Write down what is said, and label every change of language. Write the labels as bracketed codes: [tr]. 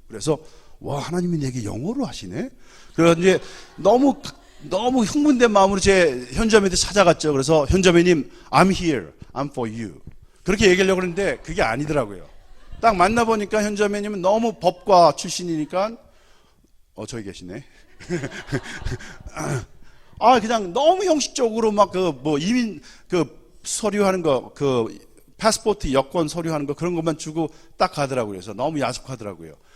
[ko] 그래서 와, 하나님이 내게 영어로 하시네. 그래서 이제 너무 흥분된 마음으로 제 현자매한테 찾아갔죠. 그래서 [en] 현자매님, I'm here, I'm for you. [ko] 그렇게 얘기하려고 했는데 그게 아니더라고요. 딱 만나보니까 현자매님은 너무 법과 출신이니까 저기 계시네. 그냥 너무 형식적으로 막 이민 서류하는 거 패스포트 여권 서류하는 거 그런 것만 주고 딱 가더라고요. 그래서 너무 야속하더라고요.